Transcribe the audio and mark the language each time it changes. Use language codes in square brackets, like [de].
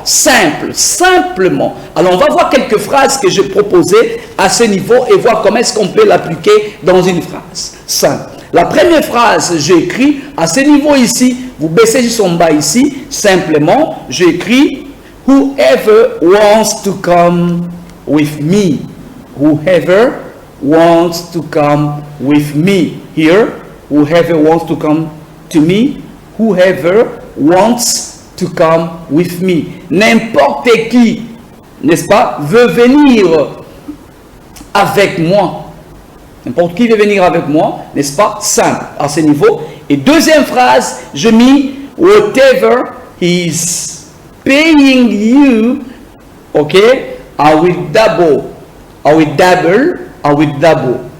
[fr] Simple, simplement. Alors, on va voir quelques phrases que je proposais à ce niveau et voir comment est-ce qu'on peut l'appliquer dans une phrase. Simple. La première phrase, j'ai écrit à ce niveau ici, vous baissez juste en bas ici, simplement, j'ai écrit « [en] Whoever wants to come with me. [fr] » Whoever wants to come with me. [en] Here, whoever wants to come to me. Whoever wants to come with me. [fr] N'importe qui, n'est-ce pas, veut venir avec moi. N'importe qui veut venir avec moi, n'est-ce pas, simple à ce niveau. Et deuxième phrase, je mis [en] whatever his paying you, okay, I will double, I will double, I will double.